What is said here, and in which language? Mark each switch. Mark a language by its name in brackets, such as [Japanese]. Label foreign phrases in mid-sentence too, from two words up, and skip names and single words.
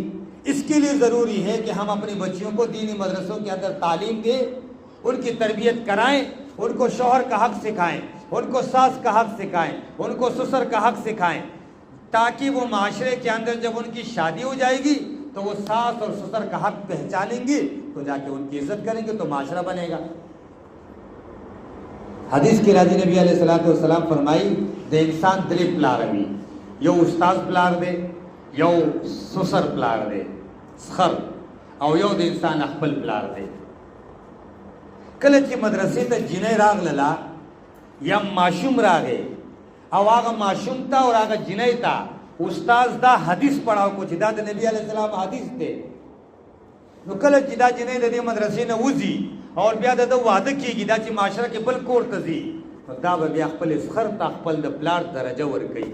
[Urdu] اس کے لیے ضروری ہے کہ ہم اپنی بچیوں کو دینی مدرسوں کے اندر تعلیم دیں، ان کی تربیت کرائیں، ان کو شوہر کا حق سکھائیں، ان کو ساس کا حق سکھائیں، ان کو سسر کا حق سکھائیں، تاکہ وہ معاشرے کے اندر جب ان کی شادی ہو جائے گی تو وہ ساس اور سسر کا حق پہچانیں گے، تو جا کے ان کی عزت کریں گے تو معاشرہ بنے گا۔ [Pashto] حدیث کی راضی نبی علیہ السلام فرمائی دے انسان دری پلار بھی، یو استاذ پلار دے، یو سسر پلار دے سخر، او یو د انسان خپل پلار دے۔ کله چې مدرسې ته جنۍ راغله یا ماشوم راغی او هغه ماشوم ته او هغه جنۍ ته استاد دا حدیث پڑھاو کو چې دا د نبی علیہ السلام حدیث دی، نو کله چې دا جنۍ د دې مدرسې نه وځي او بیا د واده کیږي دا چې معاشره کې بل کور ته ځي، نو دا به بیا خپل سخر ته خپل د پلار درجه ورکوي۔